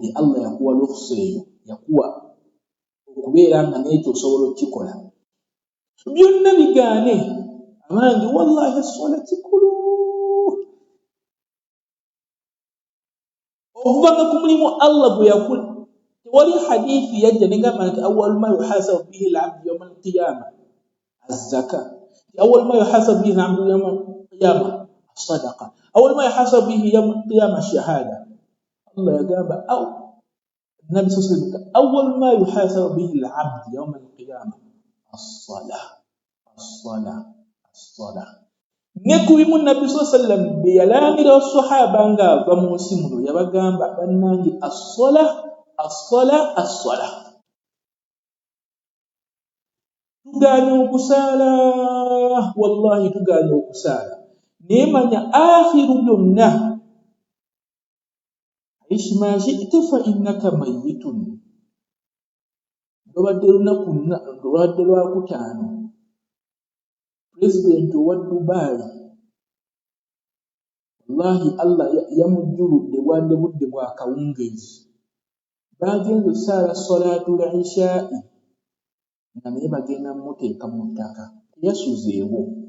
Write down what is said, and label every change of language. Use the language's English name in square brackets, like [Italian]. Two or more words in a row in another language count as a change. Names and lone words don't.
[Ganda] Allah yakuwa lukusa eyo, yakuwa okubeera nga n'ekyo osobola okukikola. Byonna bigaane abangi wallahi essola kikulu. Okuvanga ku mulimu Allah gwe yakola, tewali hadithi yajja negamba nti [Arabic] أول ما يحاسب به العبد يوم القيامة الزكاة، أول ما يحاسب به العبد يوم القيامة الصدقة، أول ما يحاسب به يوم القيامة الشهادة. [Ganda] Allah yagamba Nabi [Arabic] صلى الله عليه وسلم أول ما يحاسب به العبد يوم القيامة الصلاة، الصلاة، الصلاة. [Ganda] Nekubimu Nabi [Arabic] صلى الله عليه وسلم [Ganda] be yalaamira abasahaba nga ava mu nsi muno yabagamba bannange [Arabic] الصلاة، الصلاة، الصلاة. [Ganda] Tugaanye okusaala, wallahi tugaanye okusaala. Naye manya akhiru byonna [Arabic] عش ما شئت فإنك ميت. [Ganda] Lwabadde lunaku lwadde lwakutaano president wa Dubai wallahi Allah yamujjuludde bwadde budde bwa kawungeezi bagenze osaala [Arabic] صلاة العشاء [Ganda] nga naye bagenda muteeka mu ttaka yasuzeewo